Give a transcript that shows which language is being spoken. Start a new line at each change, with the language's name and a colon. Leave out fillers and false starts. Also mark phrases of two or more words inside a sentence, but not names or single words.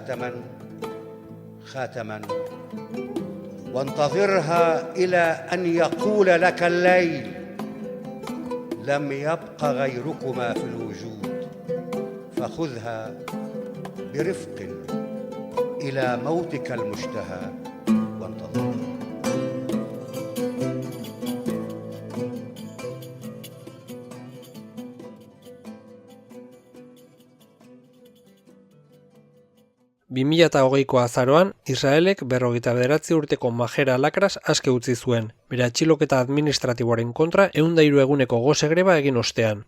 Arabic: خاتما وانتظرها إلى أن يقول لك الليل لم يبق غيركما في الوجود فخذها برفق إلى موتك المشتهى وانتظرها.
Basque: ko azaroan, Israelek 59 urteko Mahera Lakras aske utzi zuen, bere atxiloketa administratiboaren kontra 103 eguneko gose greba egin ostean.